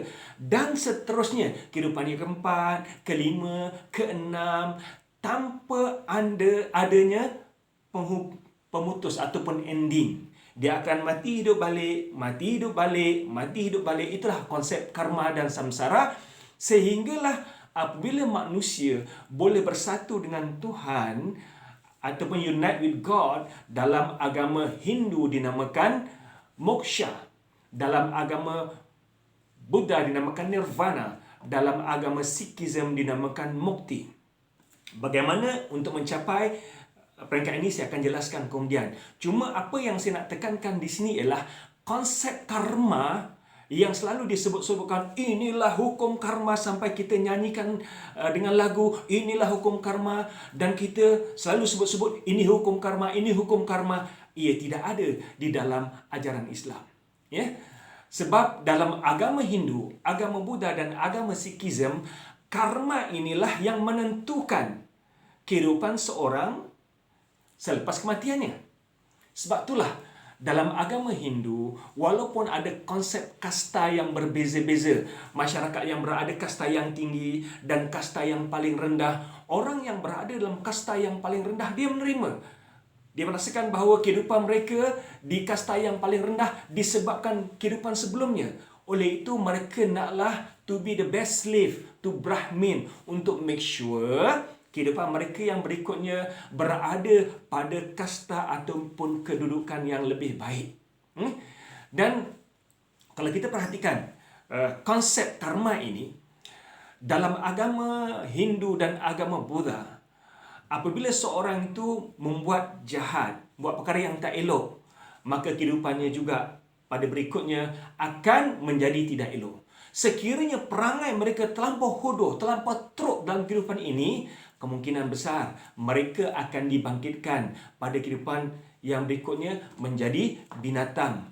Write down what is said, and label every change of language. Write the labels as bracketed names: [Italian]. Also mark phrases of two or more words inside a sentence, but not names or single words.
[Malay] Dan seterusnya, kehidupan yang keempat, kelima, keenam, tanpa adanya pemutus ataupun ending. Dia akan mati hidup balik, mati hidup balik, mati hidup balik. Itulah konsep karma dan samsara. Sehinggalah apabila manusia boleh bersatu dengan Tuhan ataupun [English] unite with God. [Malay] Dalam agama Hindu dinamakan moksha, dalam agama Buddha dinamakan nirvana, dalam agama Sikhism dinamakan mukti. Bagaimana untuk mencapai peringkat ini saya akan jelaskan kemudian. Cuma apa yang saya nak tekankan di sini ialah konsep karma yang selalu disebut-sebutkan, inilah hukum karma, sampai kita nyanyikan dengan lagu, inilah hukum karma, dan kita selalu sebut-sebut ini hukum karma, ini hukum karma. Ia tidak ada di dalam ajaran Islam. Ya? Sebab dalam agama Hindu, agama Buddha dan agama Sikhism, karma inilah yang menentukan kehidupan seorang selepas kematiannya. Sebab itulah dalam agama Hindu, walaupun ada konsep kasta yang berbeza-beza, masyarakat yang berada kasta yang tinggi dan kasta yang paling rendah, orang yang berada dalam kasta yang paling rendah, dia menerima. Dia merasakan bahawa kehidupan mereka di kasta yang paling rendah disebabkan kehidupan sebelumnya. Oleh itu, mereka naklah [English] to be the best slave to Brahmin, [Malay] untuk [English] make sure [Malay] kehidupan mereka yang berikutnya berada pada kasta ataupun kedudukan yang lebih baik. Dan kalau kita perhatikan konsep karma ini dalam agama Hindu dan agama Buddha, apabila seorang itu membuat jahat, buat perkara yang tak elok, maka kehidupannya juga pada berikutnya akan menjadi tidak elok. Sekiranya perangai mereka terlampau hodoh, terlampau teruk dalam kehidupan ini, kemungkinan besar mereka akan dibangkitkan pada kehidupan yang berikutnya menjadi binatang.